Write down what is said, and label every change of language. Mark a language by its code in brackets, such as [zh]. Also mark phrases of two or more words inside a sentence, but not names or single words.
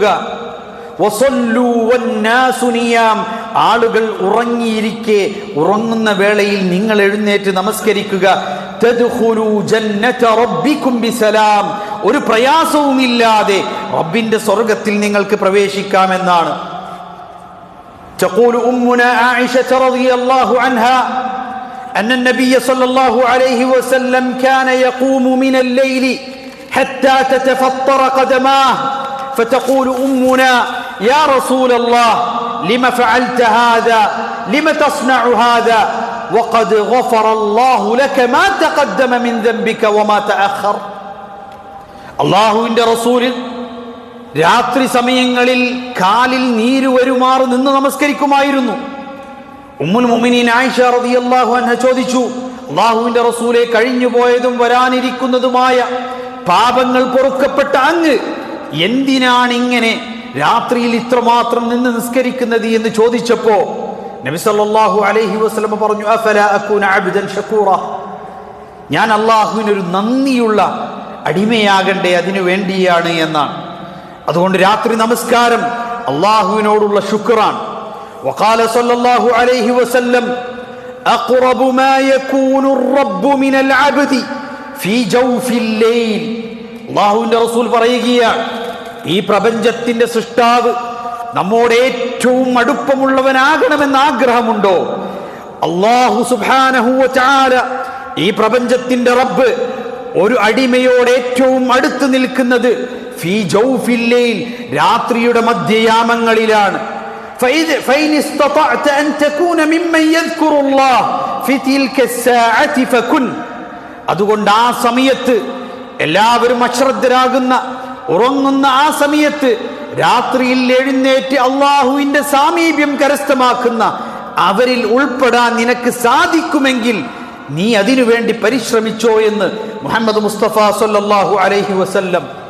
[ar] وصلوا والناس نيام, [ml] ആളുകൾ ഉറങ്ങിയിരിക്കെ ഉറങ്ങുന്ന വേളയിൽ നിങ്ങൾ എഴുന്നേറ്റ് നമസ്കരിക്കുക. [ar] تدخلوا جنة ربكم بسلام, [ml] ഒരു പ്രയാസവുമില്ലാതെ റബ്ബിന്റെ സ്വർഗ്ഗത്തിൽ നിങ്ങൾക്ക് പ്രവേശിക്കാമെന്നാണ്. [ar] تقول أمنا عائشة رضي الله عنها أن النبي صلى الله عليه وسلم كان يقوم من الليل حتى تتفطر قدماه فتقول أمنا يا رسول الله لم فعلت هذا لم تصنع هذا وقد غفر الله لك ما تقدم من ذنبك وما تأخر. [ml] അല്ലാഹുവിന്റെ റസൂൽ രാത്രി സമയങ്ങളിൽ കാലിൽ നീര് വരുമാറ് നിന്ന് നമസ്കരിക്കുമായിരുന്നു. [ar] أم المؤمنين [ml] ആയിഷ [ar] رضي الله عنها [ml] ചോദിച്ചു, അല്ലാഹുവിന്റെ റസൂലെ, കഴിഞ്ഞു പോയതും വരാനിരിക്കുന്നതുമായ പാപങ്ങൾ പൊറുക്കപ്പെട്ട അങ്ങ് എന്തിനാണ് ഇങ്ങനെ രാത്രിയിൽ ഇത്രമാത്രം നിന്ന് നിസ്കരിക്കുന്നത് എന്ന് ചോദിച്ചപ്പോ നബി [ar] صلى الله عليه وسلم [ml] പറഞ്ഞു, [ar] أفلا أكون عبدا شكورا, [ml] ഞാൻ അല്ലാഹുവിനൊരു നന്ദിയുള്ള അടിമയാകണ്ടേ, അതിനു വേണ്ടിയാണ് എന്നാണ്. അതുകൊണ്ട് രാത്രി നമസ്കാരം അല്ലാഹുവിനോടുള്ള ശുക്റാണ്. [ar] وقال صلى الله عليه وسلم أقرب ما يكون الرب من العبد في جوف الليل. [ml] അല്ലാഹുവിന്റെ റസൂൽ പറയുകയാണ്, ഈ പ്രപഞ്ചത്തിന്റെ സൃഷ്ടാവ് നമ്മോട് ഏറ്റവും അടുപ്പമുള്ളവനാകണമെന്ന് ആഗ്രഹമുണ്ടോ? [ar] الله سبحانه وتعالى, [ml] ഈ പ്രപഞ്ചത്തിന്റെ റബ്ബ് ഒരു അടിമയോട് ഏറ്റവും അടുത്ത് നിൽക്കുന്നത് [ar] في جوف الليل, [ml] രാത്രിയുടെ മധ്യയാമങ്ങളിലാണ്. [ar] فإن استطعت أن تكون ممن يذكر الله في تلك الساعة فكن. [ml] അതുകൊണ്ട് ആ സമയത്ത് എല്ലാവരും അശ്രദ്ധരാകുന്ന, ഉറങ്ങുന്ന ആ സമയത്ത് രാത്രിയിൽ എഴുന്നേറ്റ് അള്ളാഹുവിന്റെ സാമീപ്യം കരസ്ഥമാക്കുന്ന അവരിൽ ഉൾപ്പെടാൻ നിനക്ക് സാധിക്കുമെങ്കിൽ നീ അതിനുവേണ്ടി പരിശ്രമിച്ചോ എന്ന് മുഹമ്മദ് മുസ്തഫ [ar] صلى الله عليه وسلم.